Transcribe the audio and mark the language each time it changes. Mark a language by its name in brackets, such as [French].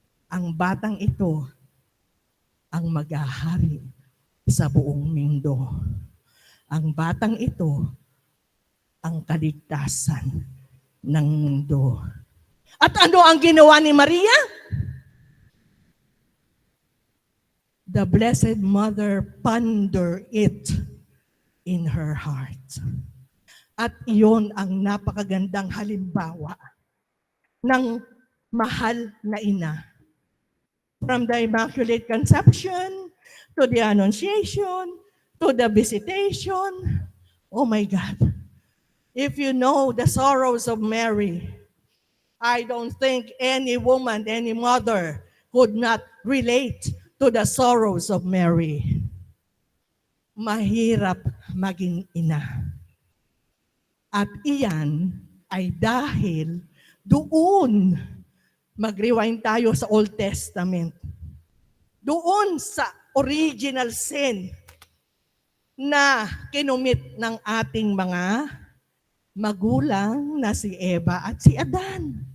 [Filipino] Ang batang ito ang maghahari sa buong mundo. Ang batang ito ang kaligtasan ng mundo. At ano ang ginawa ni Maria? [English] The Blessed Mother pondered it in her heart. [Filipino] At iyon ang napakagandang halimbawa ng mahal na ina. [English] From the Immaculate Conception, to the Annunciation, to the Visitation. Oh my God. If you know the sorrows of Mary, I don't think any woman, any mother could not relate to the sorrows of Mary. [Filipino] Mahirap maging ina. At iyan ay dahil doon, mag-rewind tayo sa Old Testament, doon sa original sin na kinumit ng ating mga magulang na si Eva at si Adan.